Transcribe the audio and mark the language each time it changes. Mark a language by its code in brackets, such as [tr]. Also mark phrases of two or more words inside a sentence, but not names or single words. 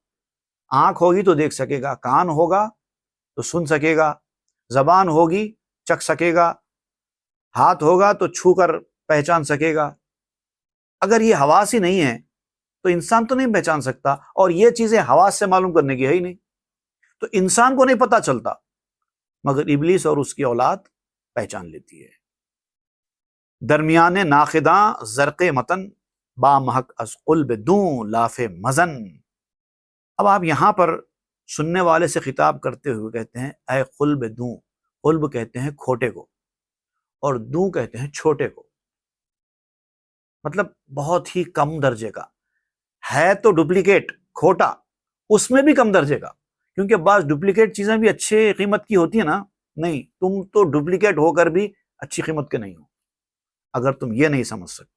[ur] آنکھ ہوگی تو دیکھ سکے گا، کان ہوگا تو سن سکے گا، زبان ہوگی چکھ سکے گا، ہاتھ ہوگا تو چھو کر پہچان سکے گا۔ اگر یہ حواس ہی نہیں ہے تو انسان تو نہیں پہچان سکتا، اور یہ چیزیں حواس سے معلوم کرنے کی ہے ہی نہیں، تو انسان کو نہیں پتہ چلتا، مگر ابلیس اور اس کی اولاد پہچان لیتی ہے۔ [fa] درمیان ناخداں زرق متن، با محک از قلب دوں لاف مزن۔ [ur] اب آپ یہاں پر سننے والے سے خطاب کرتے ہوئے کہتے ہیں اے [fa] قلب دوں۔ [ur] قلب کہتے ہیں کھوٹے کو، اور دوں کہتے ہیں چھوٹے کو، مطلب بہت ہی کم درجے کا ہے، تو ڈپلیکیٹ کھوٹا، اس میں بھی کم درجے کا، کیونکہ بعض ڈپلیکیٹ چیزیں بھی اچھے قیمت کی ہوتی ہیں نا، نہیں، تم تو ڈپلیکیٹ ہو کر بھی اچھی قیمت کے نہیں ہو، اگر تم یہ نہیں سمجھ سکتے۔